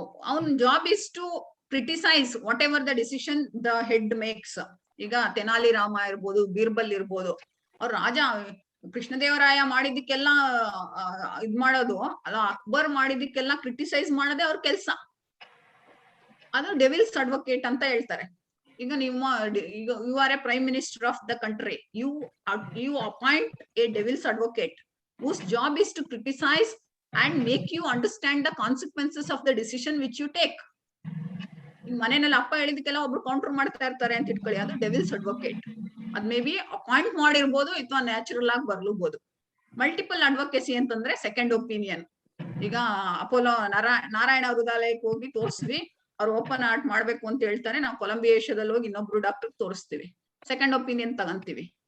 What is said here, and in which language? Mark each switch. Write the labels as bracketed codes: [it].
[en] ಅವನ್ job is to criticize whatever the decision the head makes. [kn] ಈಗ ತೆನಾಲಿ ರಾಮ ಇರ್ಬೋದು, ಬೀರ್ಬಲ್ ಇರ್ಬೋದು, ಅವ್ರ ರಾಜ ಕೃಷ್ಣದೇವರಾಯ ಮಾಡಿದ್ದಕ್ಕೆಲ್ಲ ಇದ್ ಮಾಡೋದು ಅಲ್ಲ, ಅಕ್ಬರ್ ಮಾಡಿದ್ದಕ್ಕೆಲ್ಲ ಕ್ರಿಟಿಸೈಸ್ ಮಾಡೋದೇ ಅವ್ರ ಕೆಲ್ಸ. ಅದು ಡೆವಿಲ್ಸ್ ಅಡ್ವೊಕೇಟ್ ಅಂತ ಹೇಳ್ತಾರೆ. ಈಗ ನಿಮ್ಮ [en] You are a prime minister of the country, you appoint a devil's advocate whose job is to criticize and make you understand the consequences of the decision which you take. [kn] ಮನೆಯಲ್ಲಿ ಅಪ್ಪ ಹೇಳಿದಕ್ಕೆಲ್ಲ ಒಬ್ರು counter ಮಾಡ್ತಾ ಇರ್ತಾರೆ ಅಂತ ಇಟ್ಕೊಳ್ಳಿ, ಅದು devils advocate. ಅದ್ [en] may be [kn] appoint ಮಾಡಿರ್ಬೋದು ಅಥವಾ ನ್ಯಾಚುರಲ್ ಆಗಿ ಬರ್ಲೂಬಹುದು. ಮಲ್ಟಿಪಲ್ ಅಡ್ವೊಕೇಸಿ ಅಂತಂದ್ರೆ ಸೆಕೆಂಡ್ ಒಪಿನಿಯನ್. ಈಗ ಅಪೋಲೋ ನಾರಾಯಣ ಹೃದಯಾಲಯಕ್ಕೆ ಹೋಗಿ ತೋರಿಸ್ವಿ, ಅವ್ರು ಓಪನ್ ಹಾರ್ಟ್ ಮಾಡ್ಬೇಕು ಅಂತ ಹೇಳ್ತಾರೆ, ನಾವು ಕೊಲಂಬಿಯಾ ಏಷ್ಯಾದಲ್ಲಿ ಹೋಗಿ ಇನ್ನೊಬ್ರು ಡಾಕ್ಟರ್ ತೋರಿಸ್ತೀವಿ, ಸೆಕೆಂಡ್ ಒಪಿನಿಯನ್ ತಗಂತೀವಿ.